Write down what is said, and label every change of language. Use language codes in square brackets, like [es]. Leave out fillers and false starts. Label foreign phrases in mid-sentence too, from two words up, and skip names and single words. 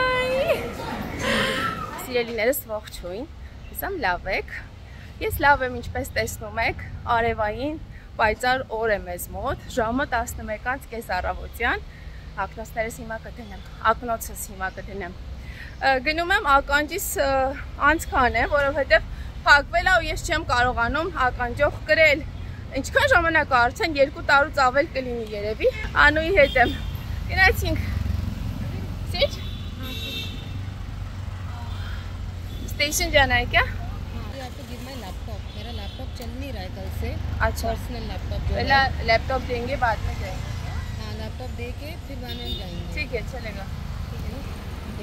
[hy] Սիրելիներս ողջույն, հուսամ լավ եք, ես լավ եմ ինչպես տեսնում եք, արևային պայծառ օր է մեզ մոտ, ժամը 11:30 առավոտյան, ակնոցս հիմա կդնեմ, գնում եմ ականջիս անցքան է, որովհետև փակվել է ու ես չեմ կարողանում ականջով կրել, ինչքան ժամանակ արդեն 2 տարուց ավել կլինի երևի, Անուի հետ եմ, գնացինք, սիչ? [hi] स्टेशन जाना है क्या? [en] You have to give my laptop. [hi] मेरा लैपटॉप चल नहीं रहा है कल से। अच्छा। [en] personal laptop [hi] जो पहला लैपटॉप देंगे बाद में जाएंगे। हाँ, लैपटॉप दे के फिर बाद में जाएंगे। ठीक है, चलेगा। ठीक है ना?